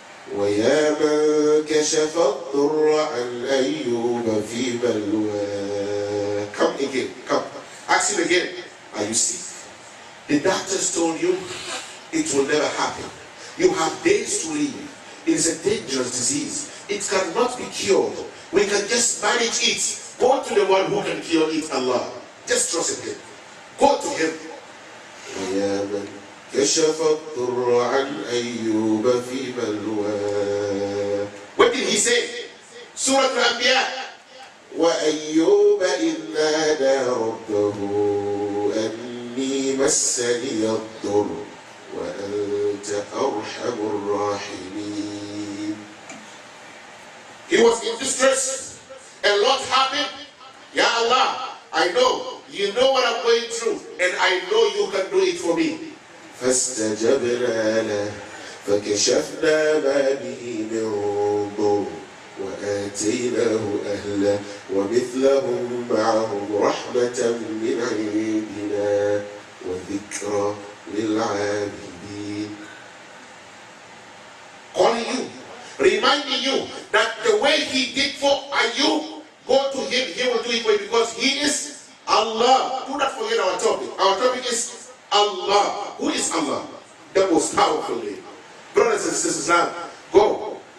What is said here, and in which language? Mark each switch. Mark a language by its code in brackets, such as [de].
[ar] وَيَا مَنْ كَشَفَ الضُّرَّ عَنْ أَيُّوبَ فِي بَلْوَى. [en] Come again, come. Ask him again. Are you sick? The doctors told you it will never happen. You have days to live. It is a dangerous disease. It cannot be cured. We can just manage it. Go to the one who can cure it, Allah. Just trust in Him. Go to Him. [ar] وَيَا مَنْ كشف الضر عن أيوب في بلوى. [en] What did he say? Surah Al-Anbiya. [ar] وأيوب إذ نادى ربه أني مسني الضر وأنت أرحم الراحمين. [en] He was in distress. A lot happened. Ya Allah, I know. You know what I'm going through. And I know you can do it for me. [ar] فاستجبنا له فكشفنا ما به من ضر وآتيناه أهله ومثلهم معهم رحمة من عندنا وذكرى للعابدين. [en] Calling you, reminding you that the way He did for Ayub, go to Him, He will do it for you because He is Allah. Do not forget our topic. Our topic is Allah. Who is Allah? The most powerful name. Brothers and sisters, now go.